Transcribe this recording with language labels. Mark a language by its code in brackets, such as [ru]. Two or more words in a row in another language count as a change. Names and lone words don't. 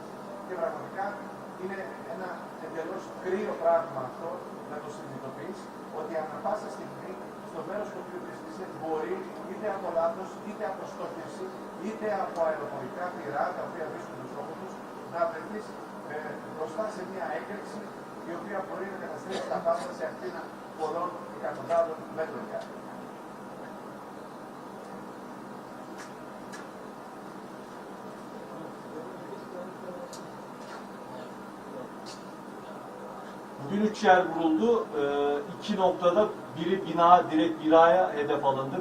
[el] Και πραγματικά είναι ένα εντελώς κρύο πράγμα αυτό να το συνειδητοποιείς ότι ανά πάσα στιγμή στο μέρος το οποίο βρίσκεσαι μπορεί είτε από λάθος, είτε από στόχευση, είτε από αεροπορικά πυρά τα οποία βρίσκουν τους στόχους τους να βρεθείς μπροστά σε μια έκρηξη η οποία μπορεί να καταστρέψει τα πάντα σε ακτίνα πολλών εκατοντάδων μέτρων κάτω. [tr] Bugün 3 yer vuruldu. 2 noktada biri bina, direkt binaya hedef alındı.